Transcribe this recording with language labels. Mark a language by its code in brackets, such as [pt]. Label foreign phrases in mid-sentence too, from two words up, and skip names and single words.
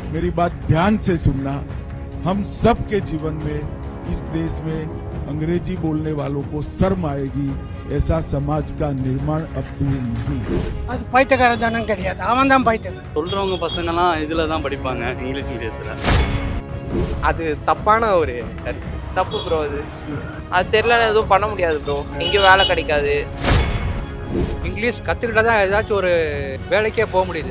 [hi] मेरी बात ध्यान से सुनना। हम सब के जीवन में इस देश में अंग्रेजी बोलने वालों को शर्म आएगी, ऐसा समाज का निर्माण अब दूर नहीं। [ta] அது பைத்தியக்காரன் கிடையாது, அவன் தான் பைத்தியக்காரன். சொல்கிறவங்க பசங்கள்லாம் இதில் தான் படிப்பாங்க, [en] English medium. [ta] அது தப்பான ஒரு தப்பு ப்ரோ. அது தெரியல, எதுவும் பண்ண முடியாது ப்ரோ. எங்கேயும் வேலை கிடைக்காது. இங்கிலீஷ் கற்றுக்கிட்டா தான் ஏதாச்சும் ஒரு வேலைக்கே போக முடியுது.